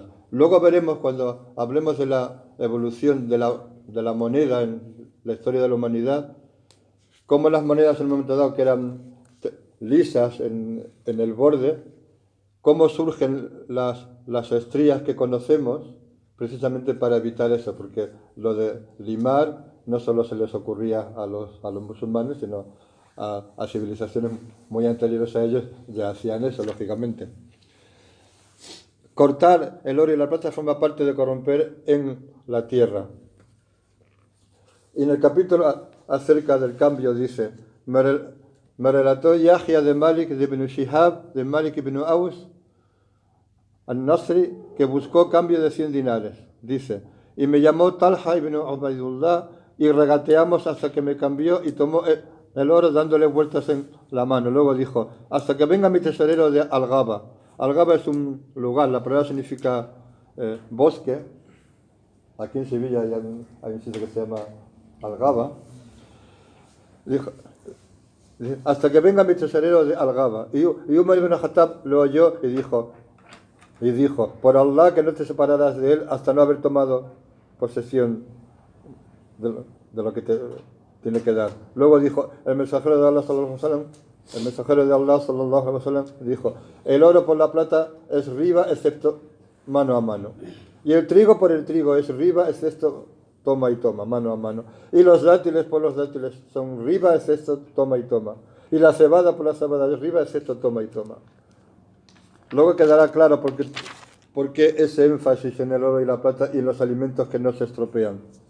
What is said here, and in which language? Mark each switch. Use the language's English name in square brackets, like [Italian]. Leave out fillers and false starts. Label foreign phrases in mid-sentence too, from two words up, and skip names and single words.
[Spanish] Luego veremos, cuando hablemos de la evolución de la moneda en la historia de la humanidad, cómo las monedas en un momento dado que eran lisas en el borde, cómo surgen las estrías que conocemos, precisamente para evitar eso, porque lo de limar no solo se les ocurría a los musulmanes, sino a civilizaciones muy anteriores a ellos ya hacían eso, lógicamente. Cortar el oro y la plata forma parte de corromper en la tierra. Y en el capítulo acerca del cambio dice, me relató Yahya de Malik de ibn Shihab, de Malik ibn Aus, al-Nasri, que buscó cambio de 100 dinares. Dice, y me llamó Talha ibn Ubaidullah y regateamos hasta que me cambió y tomó el oro dándole vueltas en la mano. Luego dijo, hasta que venga mi tesorero de Al-Ghaba. Al-Ghaba es un lugar, la palabra significa bosque. Aquí en Sevilla hay un sitio que se llama Al-Ghaba. Dijo, hasta que venga mi tesorero de Al-Ghaba. Y Umar ibn al-Khattab lo oyó y dijo, por Allah que no te separarás de él hasta no haber tomado posesión de lo que te tiene que dar. Luego dijo, el mensajero de Allah [Arabic] صلى الله عليه وسلم [Spanish] dijo, el oro por la plata es riba excepto mano a mano. Y el trigo por el trigo es riba excepto toma y toma, mano a mano. Y los dátiles por los dátiles son riba excepto toma y toma. Y la cebada por la cebada es riba excepto toma y toma. Luego quedará claro por qué ese énfasis en el oro y la plata y en los alimentos que no se estropean.